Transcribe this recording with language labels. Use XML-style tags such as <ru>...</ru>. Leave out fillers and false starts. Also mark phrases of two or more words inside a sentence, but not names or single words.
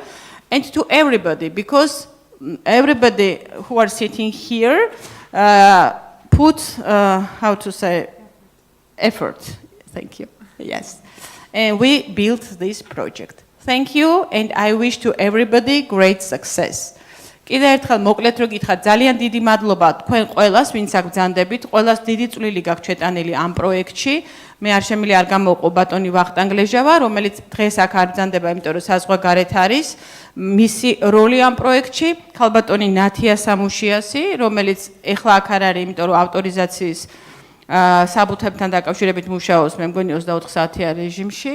<en>And to everybody, because everybody who are sitting here put, how to say, effort. Thank you. Yes. And we built this project. Thank you, and I wish to everybody great success.</en> <ka>კიდე ერთხელ მოკლედ რო გითხრათ, ძალიან დიდი მადლობა თქვენ ყველას, ვინც აქ ბრძანდებით, ყველას დიდი წვლილი გაქვთ შეტანილი ამ პროექტში. მე არ შემიძლია არ გამოვყო ბატონი ვახტანგ ლეჟავა, რომელიც დღეს აქ არ ბრძანდება, იმიტომ რომ საზღვარგარეთ არის. მისი როლი ამ პროექტში, ქალბატონი ნათია სამუშიასი, რომელიც ეხლა აქ არ არის, იმიტომ რომ ავტორიზაციის საბუთებთან დაკავშირებით მუშაობს, მე მგონი 24 საათიან რეჟიმში.</ka>